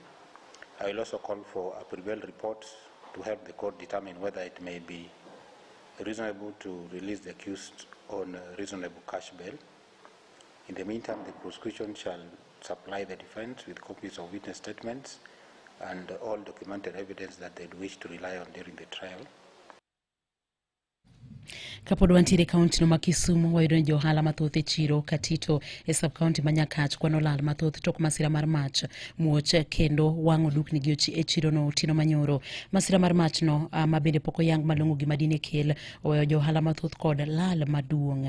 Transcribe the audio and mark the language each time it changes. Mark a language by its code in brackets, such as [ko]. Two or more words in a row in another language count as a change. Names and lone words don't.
[en] I will also call for a prevail report to help the court determine whether it may be reasonable to release the accused on reasonable cash bail. In the meantime, the prosecution shall supply the defense with copies of witness statements and all documented evidence that they'd wish to rely on during the trial. [luo] Kapod wantiere kaunti no ma Kisumu wayudo ni johala mathoth e chiro Katito e sub county ma Nyakach kwano lal mathoth tok masira mar mach muoch kendo wang'o dukni gi e chiro no tino manyoro. Masira mar mach no mabende pok oyang malong'o gima dine kel oweyo johala mathoth kod lal maduong'.